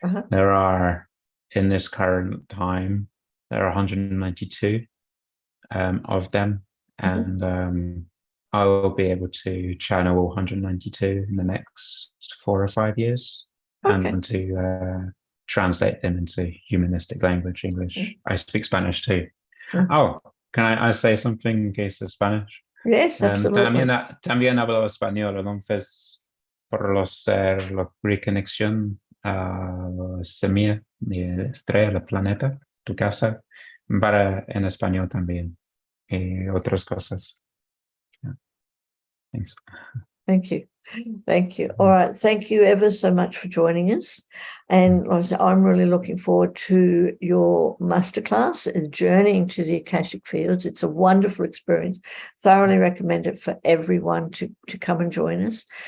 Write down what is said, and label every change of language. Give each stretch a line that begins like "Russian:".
English: There are, in this current time, there are 192 of them, and I will be able to channel all 192 in the next 4 or 5 years, and to translate them into humanistic language, English. I speak Spanish too. Oh, can I say something in case of Spanish? Yes, absolutely.
Spanish: También hablo español, entonces por la reconexión a la semilla, la estrella, el planeta, tu casa, para en español también y otras cosas.
English: Yeah. Thanks. Thank you. Thank you. All right. Thank you ever so much for joining us. And like I said, I'm really looking forward to your masterclass and journeying to the Akashic Fields. It's a wonderful experience. Thoroughly recommend it for everyone to come and join us.